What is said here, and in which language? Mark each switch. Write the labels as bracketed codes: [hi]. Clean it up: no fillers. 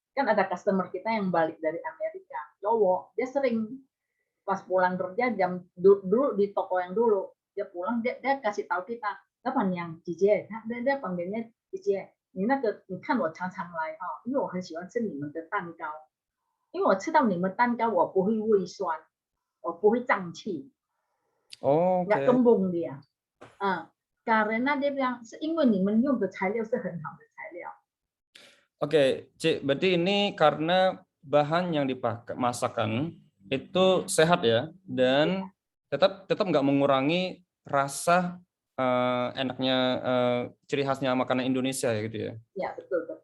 [id] Kan ada customer kita yang balik dari Amerika, cowok, dia sering pas pulang kerja jam dulu di toko yang dulu, dia pulang dia kasih tahu kita, kapan yang Jijie, dia panggilnya Jijie, [zh] 你看我常常来因为我很喜欢吃你们的蛋糕，因为我吃到你们蛋糕我不会胃酸，我不会胀气， [id] nggak kembung dia. Karena dia bilang, [zh] 是因为你们用的材料是很好的材料. [id] Oke, Cik, berarti ini karena bahan yang dipakai masakan itu sehat ya, dan tetap nggak mengurangi rasa enaknya ciri khasnya makanan Indonesia ya gitu ya. Ya, betul.